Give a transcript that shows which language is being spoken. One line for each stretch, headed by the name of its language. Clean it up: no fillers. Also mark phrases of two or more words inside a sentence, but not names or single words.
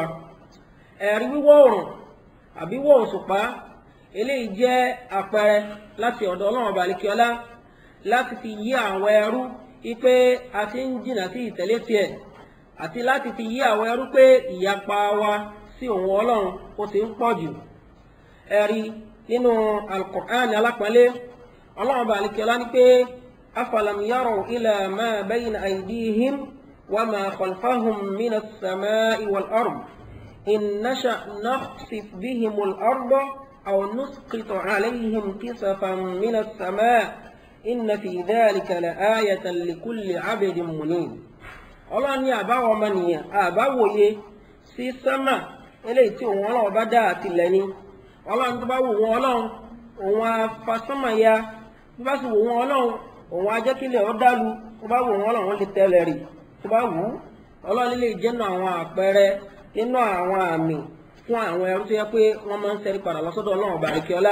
Yoruba: Ẹ̀rí wíwọ̀ òrùn àbí wọ̀ òṣùpá, eléyìí jẹ́ àpẹẹrẹ láti ọ̀dọ̀ Ọlọ́run Ọba àlekè ọlá láti fi yí àwọn ẹrú wípé a ti ń jìnnà sí ìtẹ̀lé tiẹ̀, àti láti fi yí àwọn ẹrú pé ìyapa wa sí òun Ọlọ́run ó ti ń pọ̀ jù.
Arabic: Ẹ̀rí nínú Al-Qur'an alápọ̀nlé, Ọlọ́run Ọba àlekè ọlá ní pé أفلم يروا إلى ما بين أيديهم وما خلفهم من السماء والأرض إن نشأ نخسف بهم الأرض أو نسقط عليهم كسفا من السماء إن في ذلك لآية لكل عبد منيب.
Yoruba: Ọlọ́run ní àbáwọ̀ ọmọnìyàn àbáwòye sí sánmà eléyìí tí òun Ọlọ́run bá dá àtìlẹ̀ ni. Ọlọ́run tó bá wù wọn Ọlọ́run, òun á fa sánmà ya. Tó bá sì wù wọn Ọlọ́run, òun á jẹ́ kílẹ̀ ó dálu. Tó bá wù wọn Ọlọ́run, lè tẹ̀lẹ̀ rì. Tó bá wù Ọlọ́run lè jẹ́nu àwọn àpẹẹrẹ nínú àwọn àmì fún àwọn ẹrú tó yẹ pé wọ́n máa ń ṣẹ́rí padà lọ́sọ́dọ̀ Ọlọ́run Ọba àlekè ọlá.